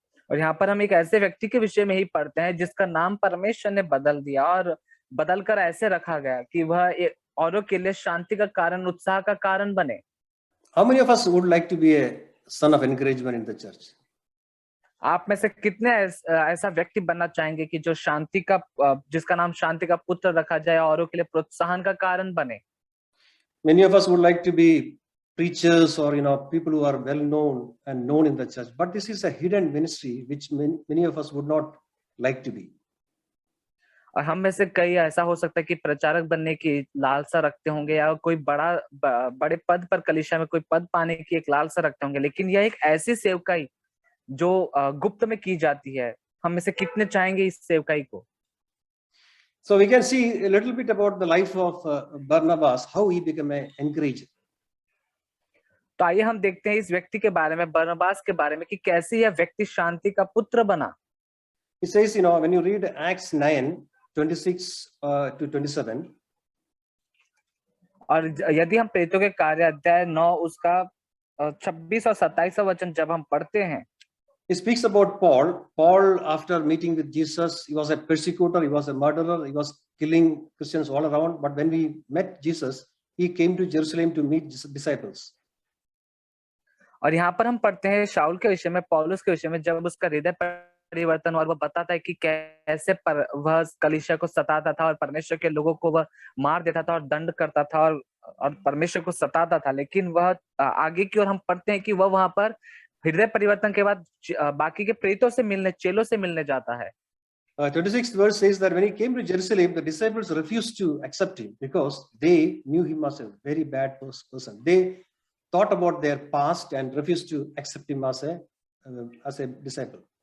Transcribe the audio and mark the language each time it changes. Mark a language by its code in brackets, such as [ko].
[hi] और यहाँ पर हम एक ऐसे व्यक्ति के विषय में ही पढ़ते हैं जिसका नाम परमेश्वर ने बदल दिया और बदलकर ऐसे रखा गया कि वह औरों के लिए शांति का कारण, उत्साह का कारण बने. [en] How many of us would like to be a son of encouragement in the church? [hi] आप में से कितने ऐसा व्यक्ति बनना चाहेंगे कि जो शांति का, जिसका नाम शांति का पुत्र रखा जाए, औरों के लिए प्रोत्साहन का कारण बने? [en] Many of us would like to be preachers or people who are well known and known in the church, but this is a hidden ministry which many of us would not like to be. [hi] और हम में से कई ऐसा हो सकता है कि प्रचारक बनने की लालसा रखते होंगे या कोई बड़े पद पर कलीसिया में कोई पद पाने की एक लालसा रखते होंगे, लेकिन यह एक ऐसी सेवकाई जो गुप्त में की जाती है। हम में से कितने चाहेंगे इस सेवकाई को? [en] So we can see a little bit about the life of Barnabas, how he became an encourager. [hi] तो आइए हम देखते हैं इस व्यक्ति के बारे में, बरनबास के बारे में, कि कैसे यह व्यक्ति शांति का पुत्र बना। [en] It says, when you read Acts 9:26 to 27, [hi] और यदि हम प्रेरितों के कार्य अध्याय 9 उसका 26 और 27 वचन जब हम पढ़ते हैं, [en] it speaks about Paul. Paul, after meeting with Jesus, he was a persecutor, he was a murderer, he was killing Christians all around. But when we met Jesus, he came to Jerusalem to meet disciples. [hi] और यहाँ पर हम पढ़ते हैं शाऊल के विषय में, पौलुस के विषय में, जब उसका हृदय परिवर्तन और वह बताता है कि कैसे वह कलीसिया को सताता था और परमेश्वर के लोगों को वह मार देता था और दंड करता था और परमेश्वर को सताता था। लेकिन वह आगे की ओर हम पढ़ते हैं कि वह वहां पर हृदय परिवर्तन के बाद बाकी के प्रेरितों से मिलने, चेलों से मिलने जाता है। [en] 26th verse says that when he came to Jerusalem, the disciples refused to accept him because they knew him as a very bad person. They thought about their past and refused to accept him as a disciple.